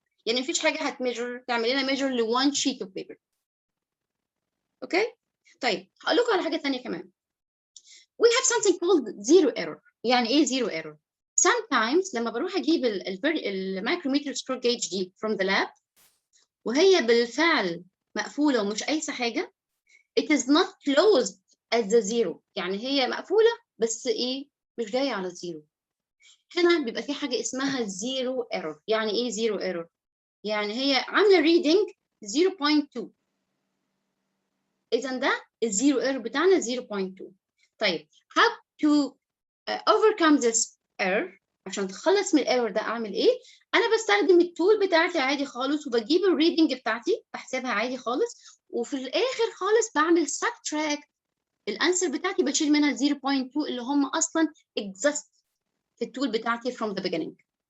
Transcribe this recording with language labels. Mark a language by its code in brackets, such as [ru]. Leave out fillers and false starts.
[ar] يعني مفيش حاجة هتميجر تعمل لنا measure ل [en] one sheet of paper. [ar] اوكي؟ طيب هقول لكم على حاجة ثانية كمان. [en] We have something called zero error. يعني ايه zero error؟ Sometimes [ar] لما بروح اجيب المايكروميتر [en] screw gauge دي from the lab [ar] وهي بالفعل مقفولة ومش قايسة حاجة، [en] it is not closed at the zero. [ar] يعني هي مقفولة بس ايه؟ مش جاية على الزيرو. هنا بيبقى في حاجة اسمها zero error. يعني ايه zero error؟ يعني هي عاملة reading 0.2. إذا ده الزيرو error بتاعنا 0.2. طيب [en] how to overcome this error؟ [ar] عشان تخلص من الايرور ده اعمل ايه؟ انا بستخدم التول بتاعتي عادي خالص وبجيب الريدنج بتاعتي بحسبها عادي خالص، وفي الاخر خالص بعمل subtract الانسر بتاعتي، بشيل منها 0.2 اللي هم اصلا exist في التول بتاعتي [en] from the beginning.